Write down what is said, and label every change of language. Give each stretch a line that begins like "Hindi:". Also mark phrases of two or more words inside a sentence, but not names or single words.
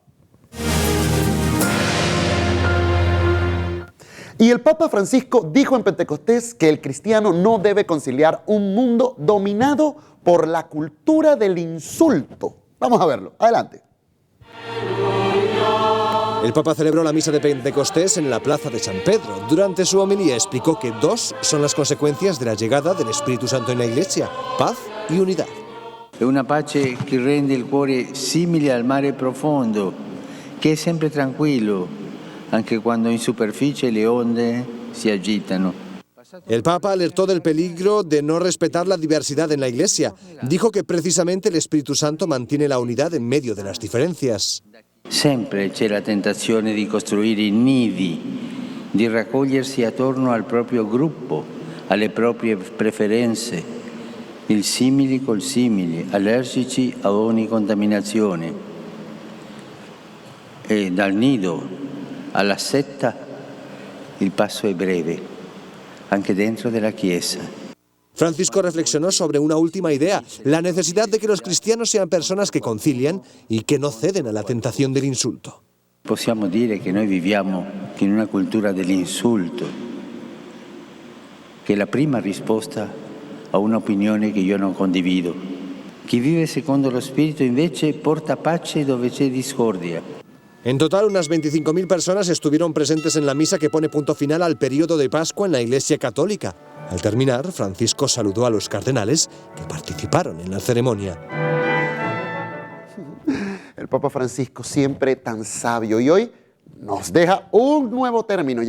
Spanish: Y el Papa Francisco dijo en Pentecostés que el cristiano no debe conciliar un mundo dominado por la cultura del insulto. Vamos a verlo. Adelante. El Papa celebró la misa de Pentecostés en la plaza de San Pedro. Durante su homilía explicó que dos son las consecuencias de la llegada del Espíritu Santo en la Iglesia: paz y unidad.
Italian: È una pace che rende il cuore simile al mare profondo, che è sempre tranquillo, anche quando in superficie le onde si agitano.
Spanish: El Papa alertó del peligro de no respetar la diversidad en la Iglesia. Dijo que precisamente el Espíritu Santo mantiene la unidad en medio de las diferencias.
Italian: Sempre c'è la tentazione di costruire i nidi, di raccogliersi attorno al proprio gruppo, alle proprie preferenze, il simili col simili, allergici a ogni contaminazione. E dal nido alla setta il passo è breve, anche dentro della Chiesa.
Spanish: Francisco reflexionó sobre una última idea: la necesidad de que los cristianos sean personas que concilian y que no ceden a la tentación del insulto.
Italian: Possiamo dire che noi viviamo in una cultura dell'insulto, che è la prima risposta a un'opinione che io non condivido. Chi vive secondo lo Spirito invece porta pace dove c'è discordia.
Spanish: En total, unas 25.000 personas estuvieron presentes en la misa que pone punto final al periodo de Pascua en la Iglesia Católica. Al terminar, Francisco saludó a los cardenales que participaron en la ceremonia. El Papa Francisco siempre tan sabio, y hoy nos deja un nuevo término.